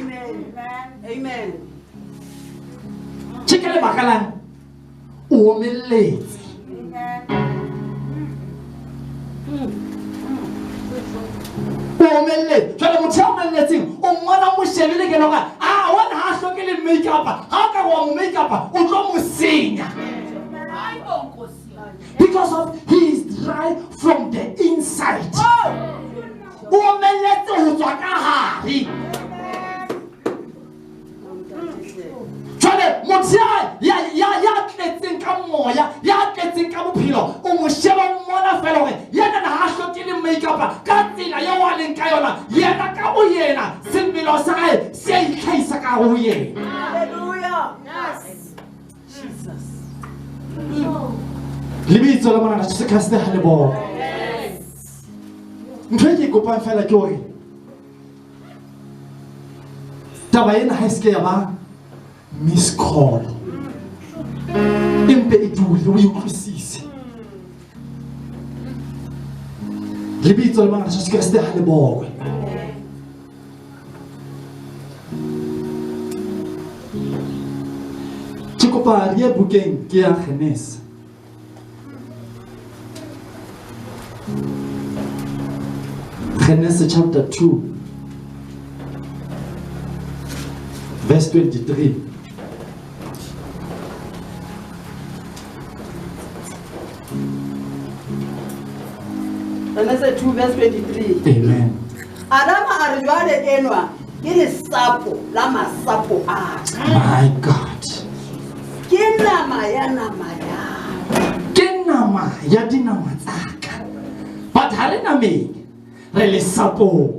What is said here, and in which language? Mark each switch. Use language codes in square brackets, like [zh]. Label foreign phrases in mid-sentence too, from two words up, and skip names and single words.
[st] Amen. Ke lebaka lang o omelletse. Jwale motho a omelletseng o mmona mo shebile ke loka wena ha a hloke le make-up, ha ka wa mo make-up o tlo mo senya, [en] because of he is dry from the inside. [st] O omelletse ho tswa ka hare. Jwale motho ya tletseng ka moya, ya tletseng ka bophelo, o mo sheba mmona fela hore yena ha a hloke le make-up ka tsela ya wa leng ka yona, yena ka bo yena semelo sa hae se a itlhaisa ka ho yena. [en] Hallelujah. Yes. Jesus. [st] Lebitso la Morena Jesu Kriste ha le bongwe. Ntho e ke kopang fela ke hore taba ena ha e se ke ya ba [en] miss call, [st] empe e dule o e utlwisise. Lebitso la Ngwana Jesu Kriste ha le bogwe. Ke kopa re ye bukeng ke ya Genesis. [en] Genesis chapter 2 verse 23. Genesis 2 verse 23. Amen. [st] Adama a re jwale enwa ke lesapo la masapo a. [en] My God. [st] Ke nama ya. Ke nama ya dinama tsaka. But ha re nameng re le sapo.